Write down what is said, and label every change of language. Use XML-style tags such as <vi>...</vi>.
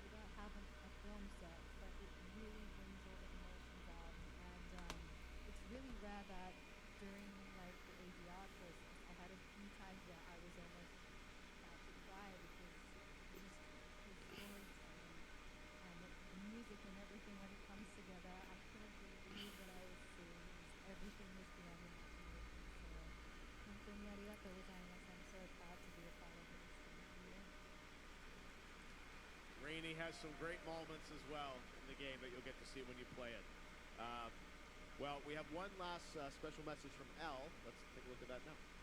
<en>We don't have a film set, but it really brings all the emotions out, and it's really rare that during like the ADR process, I had a few times where I was almost about to cry because just his storytelling and the music and everything when it comes together, I couldn't believe what I was seeing. Everything was beyond imagination.</en> <ja>So, 本当にありがとうございます.</ja> <en>I'm so proud to be a part of this. Thank you. Rainey has some great moments as well in the game that you'll get to see when you play it. Well, we have one last special message from Elle. Let's take a look at that now.</en>